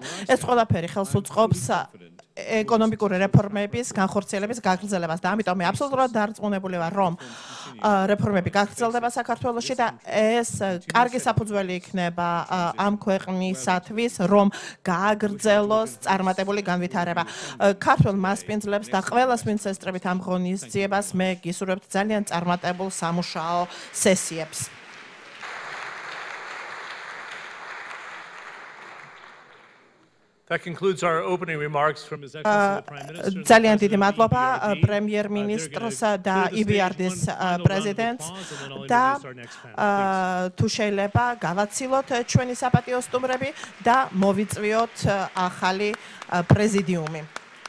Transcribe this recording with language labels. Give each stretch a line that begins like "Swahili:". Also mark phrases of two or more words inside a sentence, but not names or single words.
Georgian: ეს ყველაფერი ხელს უწყობს ეკონომიკური რეფორმების განხორციელების გაგრძელებას და ამიტომ მე აბსოლუტურად დარწმუნებული ვარ, რომ რეფორმები გაგრძელდება საქართველოში და ეს კარგი საფუძველი იქნება ამ ქვეყნისათვის, რომ გააგრძელოს წარმატებული განვითარება. ქართველ მასპინძლებს და ყველას, ვინც ესწრებით ამ ღონისძიებას, მე გისურვებთ ძალიან წარმატებულ სამუშაო სესიებს.
English: That concludes our opening remarks from His Excellency the Prime Minister.
Georgian: ძალიან დიდი მადლობა პრემიერ-მინისტრს და EBRD-ის პრეზიდენტს და თუ შეიძლება გავაცილოთ ჩვენი საპატიო სტუმრები და მოვიწვიოთ ახალი პრეზიდიუმი.